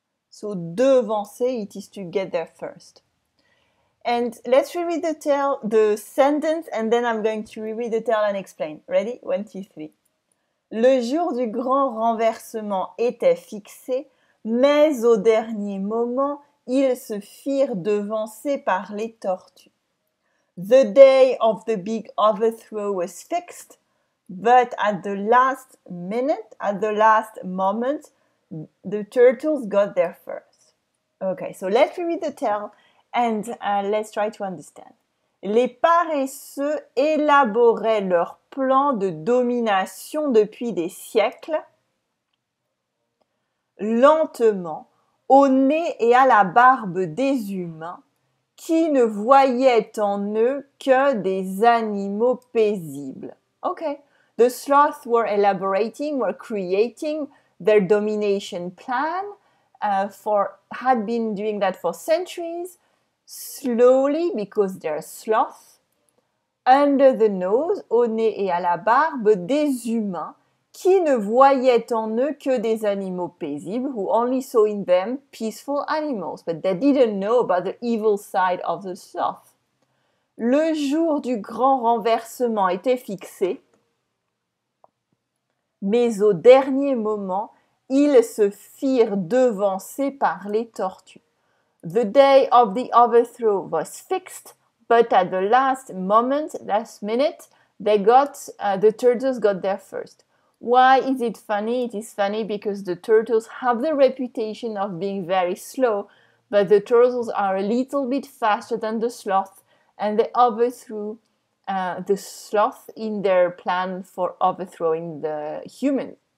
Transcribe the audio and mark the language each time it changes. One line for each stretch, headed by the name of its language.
English: So devancer, it is to get there first. And let's reread the sentence, and then I'm going to reread the tale and explain. Ready?
French: 1, 2, 3. Le jour du grand renversement était fixé, Mais au dernier moment, ils se firent devancer par les tortues.
English: The day of the big overthrow was fixed, but at the last minute, at the last moment, the turtles got there first. Okay, so let's read the tale and let's try to understand.
French: Les paresseux élaboraient leur plan de domination depuis des siècles, lentement, au nez et à la barbe des humains, qui ne voyaient en eux que des animaux paisibles.
English: Okay, the sloths were creating their domination plan, had been doing that for centuries, slowly because they're sloths, under the nose,
French: au nez et à la barbe des humains, qui ne voyaient en eux que des animaux paisibles,
English: who only saw in them peaceful animals, but they didn't know about the evil side of the sloth.
French: Le jour du grand renversement était fixé, mais au dernier moment, ils se firent devancer par les tortues.
English: The day of the overthrow was fixed, but at the last minute, the turtles got there first. Why is it funny? It is funny because the turtles have the reputation of being very slow, but the turtles are a little bit faster than the sloth, and they overthrew the sloth in their plan for overthrowing the human.